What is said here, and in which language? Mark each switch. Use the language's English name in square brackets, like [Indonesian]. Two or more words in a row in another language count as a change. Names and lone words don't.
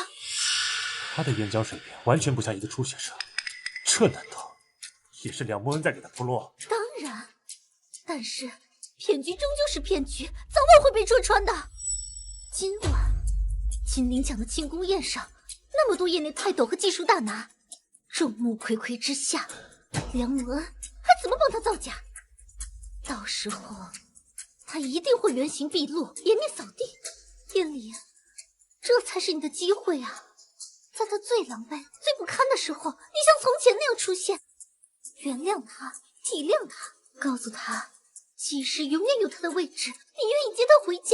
[Chinese] 他的演講水平完全不像一個初學者，這難道也是梁慕恩在給他鋪路？當然，但是騙局終究是騙局，早晚會被戳穿的。今晚金陵獎的慶功宴上，那麼多業內泰斗和技術大拿，眾目睽睽之下，梁慕恩還怎麼幫他造假？到時候他一定會原形畢露，顏面掃地。燕離，這才是你的機會啊！在他最狼狽、最不堪的時候，你像從前那樣出現，原諒他，體諒他，告訴他，季氏永遠有他的位置，你願意接他回家。